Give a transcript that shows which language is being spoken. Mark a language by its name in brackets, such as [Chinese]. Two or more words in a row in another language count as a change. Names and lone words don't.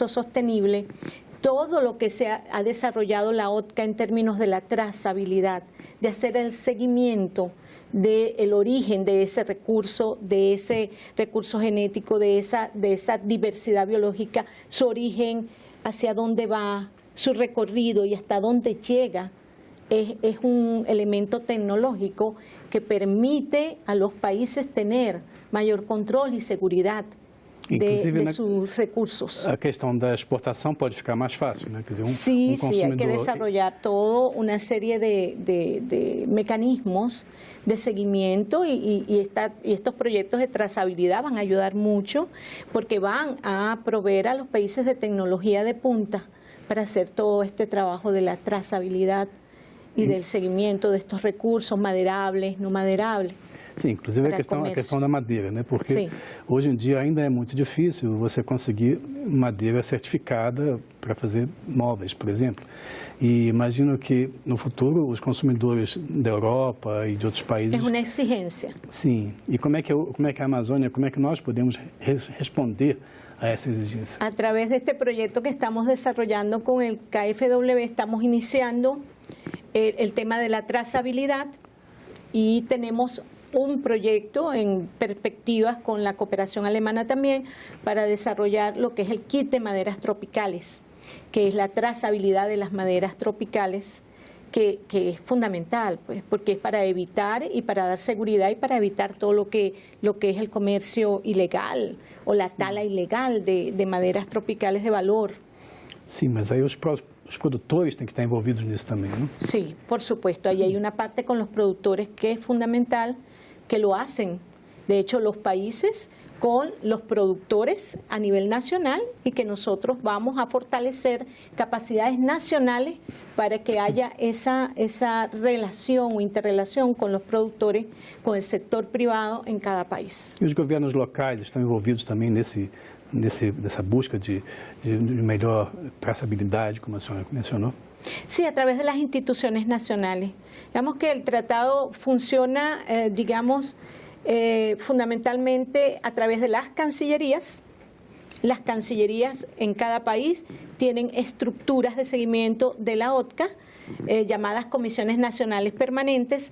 [Spanish] sostenible, todo lo que se ha desarrollado la OTCA en términos de la trazabilidad, de hacer el seguimiento del origen de ese recurso genético, de esa diversidad biológica, su origen, hacia dónde va, su recorrido y hasta dónde llega, es un elemento tecnológico que permite a los países tener mayor control y seguridad Inclusive, de sus recursos. [Portuguese] A questão da exportação pode ficar mais fácil, né? Quer dizer, [Spanish] Sí, sí, hay que [Portuguese] consumidor... [Spanish] desarrollar todo una serie de mecanismos de seguimiento y estos proyectos de trazabilidad van a ayudar mucho porque van a proveer a los países de tecnología de punta para hacer todo este trabajo de la trazabilidad y del seguimiento de estos recursos maderables, no maderables. [Portuguese] Sim, inclusive a questão da madeira, né? Porque hoje em dia ainda é muito difícil você conseguir madeira certificada para fazer móveis, por exemplo. E imagino que no futuro os consumidores da Europa e de outros países... É uma exigência. Sim. E como é que a Amazônia, como é que nós podemos responder a essa exigência? [Spanish] A través de este proyecto que estamos desarrollando con el KfW, estamos iniciando el tema de la trazabilidad y tenemos un proyecto en perspectivas con la cooperación alemana también para desarrollar lo que es el kit de maderas tropicales, que es la trazabilidad de las maderas tropicales, que es fundamental, pues, porque es para evitar y para dar seguridad y para evitar todo lo que es el comercio ilegal o la tala ilegal de maderas tropicales de valor. [Portuguese] Sim, mas aí os produtores têm que estar envolvidos nisso também, [Spanish] ¿no? Sí, por supuesto. Ahí hay una parte con los productores que es fundamental, que lo hacen. De hecho, los países con los productores a nivel nacional y que nosotros vamos a fortalecer capacidades nacionales para que haya esa relación o interrelación con los productores, con el sector privado en cada país. [Portuguese] E os governos locais estão envolvidos também nessa busca de melhor traçabilidade, como a senhora mencionou? [Spanish] Sí, a través de las instituciones nacionales. Digamos que el tratado funciona, fundamentalmente a través de las cancillerías. Las cancillerías en cada país tienen estructuras de seguimiento de la OTCA, llamadas comisiones nacionales permanentes.